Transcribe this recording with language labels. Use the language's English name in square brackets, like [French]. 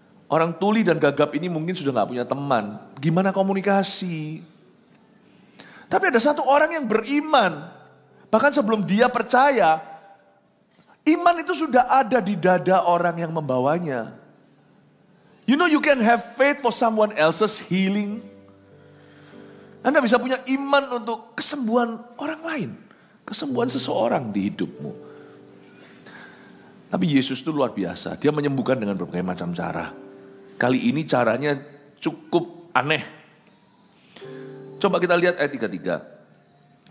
[Indonesian] Orang tuli dan gagap ini mungkin sudah gak punya teman. Gimana komunikasi? Tapi ada satu orang yang beriman. Bahkan sebelum dia percaya, iman itu sudah ada di dada orang yang membawanya. [English] You know you can have faith for someone else's healing. [Indonesian] Anda bisa punya iman untuk kesembuhan orang lain. Kesembuhan seseorang di hidupmu. Tapi Yesus itu luar biasa. Dia menyembuhkan dengan berbagai macam cara. Kali ini caranya cukup aneh. Coba kita lihat ayat 33.